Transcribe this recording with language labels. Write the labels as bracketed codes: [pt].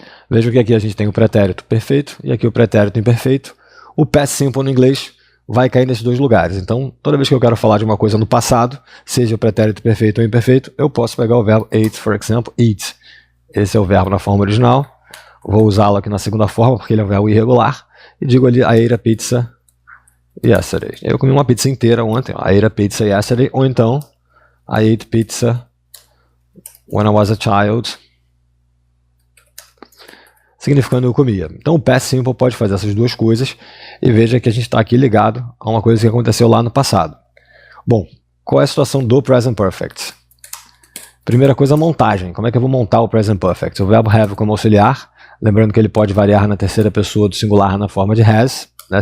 [pt] Veja que aqui a gente tem o pretérito perfeito e aqui o pretérito imperfeito. O past simple no inglês vai cair nesses dois lugares. Então, toda vez que eu quero falar de uma coisa no passado, seja o pretérito perfeito ou imperfeito, eu posso pegar o verbo ate, por exemplo, eat. Esse é o verbo na forma original. Vou usá-lo aqui na segunda forma, porque ele é um verbo irregular. E digo ali, [en] I ate a pizza yesterday. [pt] Eu comi uma pizza inteira ontem. [en] I ate a pizza yesterday. [pt] Ou então, [en] I ate pizza when I was a child, [pt] significando eu comia. Então o past simple pode fazer essas duas coisas e veja que a gente está aqui ligado a uma coisa que aconteceu lá no passado. Bom, qual é a situação do present perfect? Primeira coisa, a montagem. Como é que eu vou montar o present perfect? O verbo have como auxiliar, lembrando que ele pode variar na terceira pessoa do singular na forma de has, né?